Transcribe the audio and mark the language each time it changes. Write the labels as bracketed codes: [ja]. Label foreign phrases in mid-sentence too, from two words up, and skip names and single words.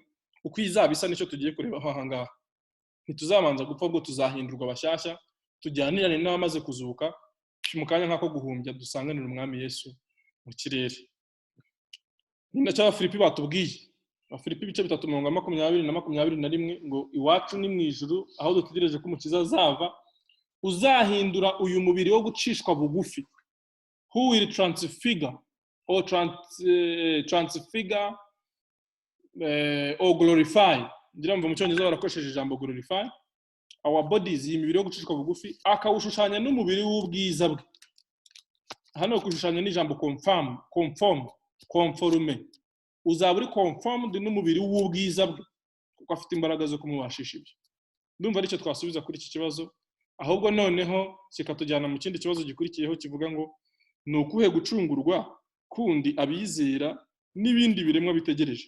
[rw] Uko izaba isa nicyo tugiye kurebaho aha ngaha. Ntituzamanza gupfa, ubwo tuzahindurwa bashyashya, tujyanirane n'abamaze kuzuka, mu kanya nk'ako guhumbya dusanganira umwami Yesu mu kirere. Ni nacyo Abafilipi batubwiye. Abafilipi ibice 3:20 na 21 ngo iwacu ni mu ijuru, aho dutegereje ko umukiza azava, uzahindura uyu mubiri wo gucishwa bugufi. [en] Who will transfigure or transfigure or glorify. [rw] Ngira mva mu cyongereza barakoresheje ijambo [en] glorify our bodies, [rw] iyi mibiri yo gucishwa bugufi, akawushushanya n'umubiri w'ubwiza bwe. Hano kushushanya n'ijambo conforme, uzaba uri conformed n'umubiri w'ubwiza bwe, kuko afite imbaraga zo kumubashisha ibyo. Ndumva aricyo twasubiza kuri iki kibazo. Ahubwo noneho kikatujyana mu kindi kibazo gikurikiyeho kivuga ngo ni ukuhe gucungurwa kundi abizera n'ibindi biremwa bitegereje.